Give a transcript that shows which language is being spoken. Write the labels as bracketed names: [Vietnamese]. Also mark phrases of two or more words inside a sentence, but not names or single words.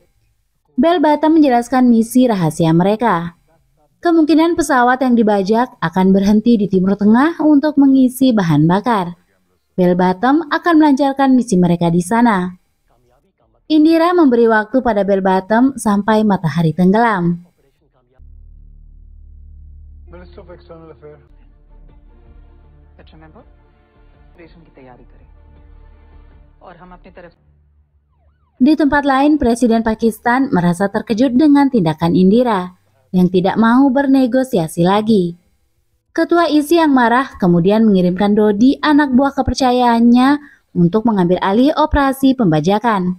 [Indonesian] Bell Bottom menjelaskan misi rahasia mereka. Kemungkinan pesawat yang dibajak akan berhenti di Timur Tengah untuk mengisi bahan bakar. Bell Bottom akan melancarkan misi mereka di sana. Indira memberi waktu pada Bell Bottom sampai matahari tenggelam. [English] Minister of External Affairs. Let's remember, [Hindi] operation की तैयारी करें और हम अपनी तरफ. [Indonesian] Di tempat lain, Presiden Pakistan merasa terkejut dengan tindakan Indira yang tidak mau bernegosiasi lagi. Ketua ISI yang marah kemudian mengirimkan Dodi, anak buah kepercayaannya, untuk mengambil alih operasi pembajakan.